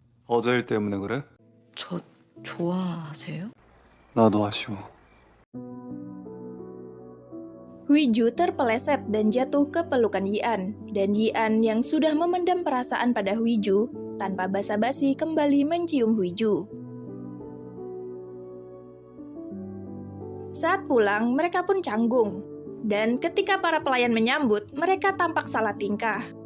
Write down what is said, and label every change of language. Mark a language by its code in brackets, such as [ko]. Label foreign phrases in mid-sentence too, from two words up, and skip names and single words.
[ko] 어제 일 때문에 그래? 저 좋아하세요? 나도 아쉬워. [id] Huiju terpeleset dan jatuh ke pelukan Yian, dan Yian yang sudah memendam perasaan pada Huiju, tanpa basa-basi kembali mencium Huiju. Saat pulang, mereka pun canggung, dan ketika para pelayan menyambut, mereka tampak salah tingkah.